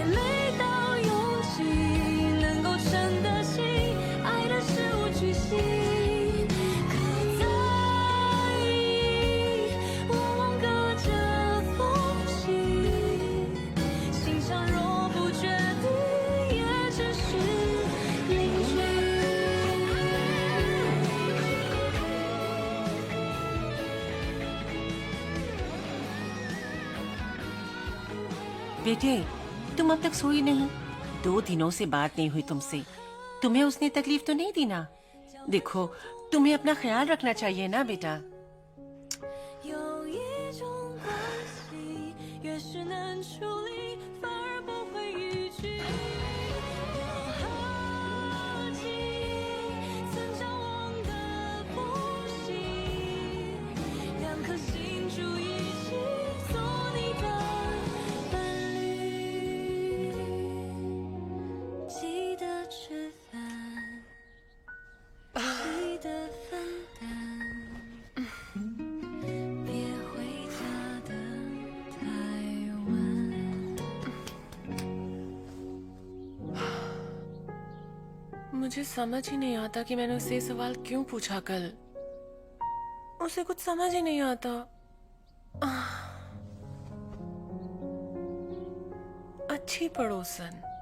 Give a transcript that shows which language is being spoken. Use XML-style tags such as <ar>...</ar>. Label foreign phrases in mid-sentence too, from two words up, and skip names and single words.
<zh>没到勇气能够撑得起爱的事无巨细，可在意往往隔着缝隙，心上若不决定也只是邻居。</zh> <hi>बेटे, तुम अब तक सोई नहीं? 2 दिनों से बात नहीं हुई तुमसे। तुम्हें उसने तकलीफ तो नहीं दी ना? देखो, तुम्हें अपना ख्याल रखना चाहिए ना बेटा।</hi> <zh>有一种关系， 越是能处理，反而不会逾矩。我好奇，曾张望的呼吸，两颗心住一起，做你的伴侣。记得吃饭，记得分担，别回家的太晚。</zh> <hi>मुझे समझ ही नहीं आता कि मैंने उससे ये सवाल क्यों पूछा कल। उसे कुछ समझ ही नहीं आता। अच्छी पड़ोसन।</hi>